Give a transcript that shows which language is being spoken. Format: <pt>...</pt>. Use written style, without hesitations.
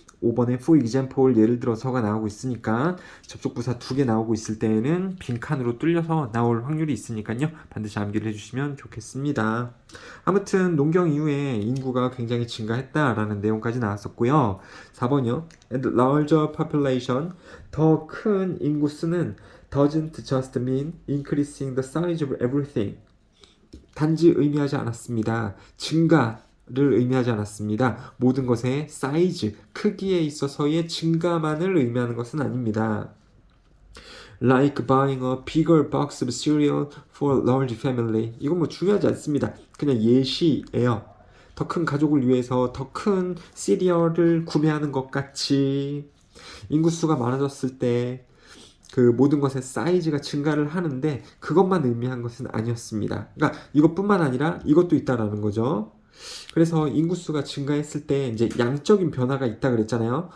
<ko>5번에 for example, 예를 들어서가 나오고 있으니까 접속부사 2개 나오고 있을 때에는 빈칸으로 뚫려서 나올 확률이 있으니까요. 반드시 암기를 해주시면 좋겠습니다. 아무튼 농경 이후에 인구가 굉장히 증가했다라는 내용까지 나왔었고요. 4번이요.</ko> <en>And larger population, 더 큰 인구수는 doesn't just mean increasing the size of everything.</en> <ko>단지 의미하지 않았습니다. 증가를 의미하지 않았습니다. 모든 것의 사이즈, 크기에 있어서의 증가만을 의미하는 것은 아닙니다.</ko> <en>Like buying a bigger box of cereal for a large family.</en> <ko>이건 뭐 중요하지 않습니다. 그냥 예시예요. 더 큰 가족을 위해서 더 큰 시리얼을 구매하는 것 같이 인구수가 많아졌을 때 그 모든 것의 사이즈가 증가를 하는데 그것만 의미한 것은 아니었습니다. 그러니까 이것뿐만 아니라 이것도 있다라는 거죠. 그래서 인구수가 증가했을 때 이제 양적인 변화가 있다 그랬잖아요.</ko>